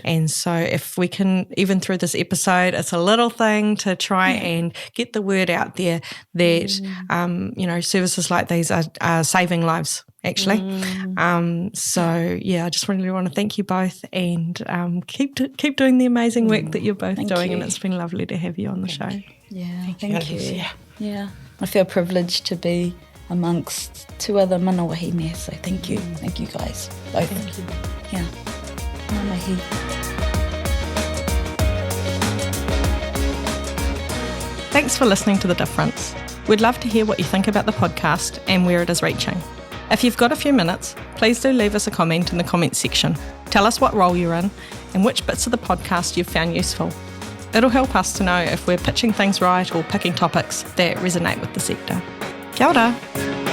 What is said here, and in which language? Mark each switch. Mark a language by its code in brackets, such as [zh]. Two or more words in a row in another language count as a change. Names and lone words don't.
[en] And so if we can, even through this episode, it's a little thing to try and get the word out there that, services like these are saving lives, actually. I just really want to thank you both, and keep doing the amazing work that you're both doing. And it's been lovely to have you on the show. Yeah, thank you. Yeah, I feel privileged to be amongst two other [mi] mana wahine, [en] so thank you. Thank you guys, both. Thank you. Yeah, [mi] ngā mihi. [en] Thanks for listening to The Difference. We'd love to hear what you think about the podcast and where it is reaching. If you've got a few minutes, please do leave us a comment in the comments section. Tell us what role you're in and which bits of the podcast you've found useful. It'll help us to know if we're pitching things right or picking topics that resonate with the sector. [mi] Kia ora.